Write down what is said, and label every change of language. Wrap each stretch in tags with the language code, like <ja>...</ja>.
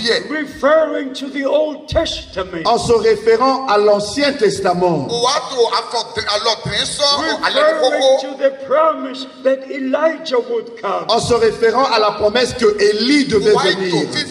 <en>Referring to the Old Testament.</en> <fr>En se référant à l'Ancien Testament.</fr> <en>Referring to the promise that Elijah would come.</en> <fr>En se référant à la promesse que Élie devait venir.</fr>